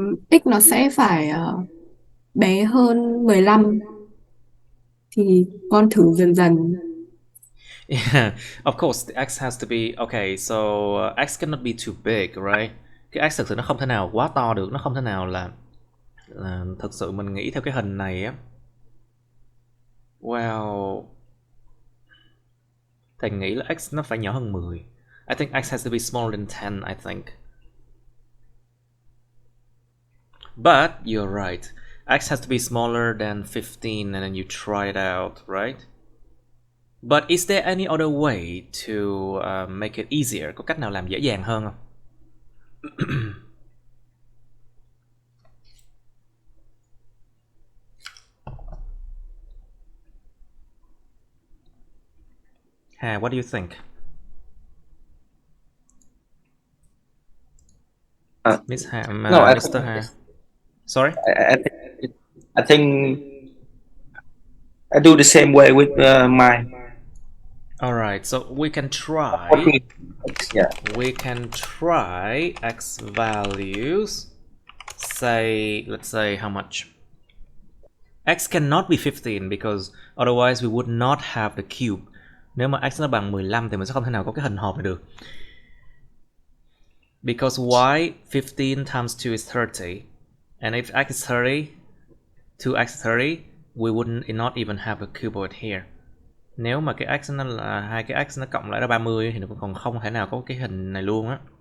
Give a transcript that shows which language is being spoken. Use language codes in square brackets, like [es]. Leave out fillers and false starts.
[vi] X nó sẽ phải bé hơn 15 thì con thử dần dần. [en] Yeah, of course, the x has to be okay. So x cannot be too big, right? [vi] Cái x thực sự nó không thể nào quá to được, nó không thể nào là thực sự mình nghĩ theo cái hình này á. Well, Thành nghĩ là x nó phải nhỏ hơn 10. [en] I think x has to be smaller than 10, I think. But you're right. X has to be smaller than 15 and then you try it out, right? But is there any other way to make it easier? [vi] Có cách nào làm dễ dàng hơn không? [en] Hà, what do you think? Miss Hà, No, Mr. Hà. Sorry? I think I do the same way with mine. Alright, so we can try. 14. Yeah. We can try x values. Say, let's say how much? X cannot be 15 because otherwise we would not have the cube. [vi] Nếu mà x nó bằng 15 thì mình sẽ không thể nào có cái hình hộp này được. [en] Because y 15 times 2 is 30. And if x is 30, 2x is 30, we would not even have a cuboid here. [vi] Nếu mà cái x nó là hai cái x nó cộng lại là 30 thì nó còn không thể nào có cái hình này luôn á.